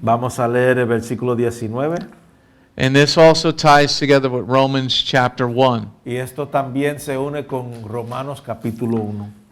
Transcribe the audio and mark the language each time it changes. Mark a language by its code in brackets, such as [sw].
[es] Vamos a leer el versículo 19. [en] And this also ties together with Romans chapter 1. [es] Y esto también se une con Romanos capítulo 1.